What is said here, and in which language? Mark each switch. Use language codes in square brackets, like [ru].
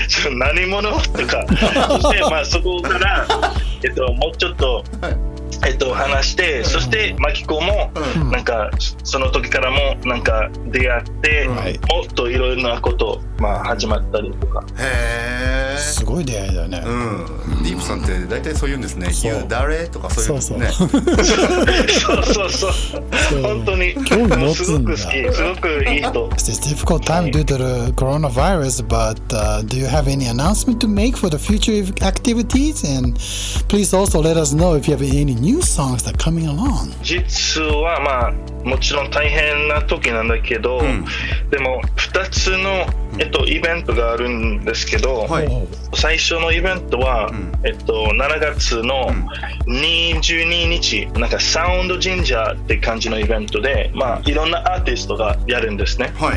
[ja] う何者とか、そしてまあそこからもうちょっと話して、そしてマキコもなんかその時からもなんか出会って、もっといろいろなことまあ始まったりとか。すごい出会いだね。ディープさんって大体そう言うんですね。誰とかそういうね。そう本当にすごく好き、すごくいい人。 [en] It's a difficult time due to the coronavirus, but do you have any announcement to make for the future activities? And please also let us know if you have any new songs that are coming along. [ja] 実はまあもちろん大変な時なんだけど、でも2つのイベントがあるんですけど、最初のイベントは7月の22日、なんかサウンド神社って感じのイベントで、まあいろんなアーティストがやるんですね。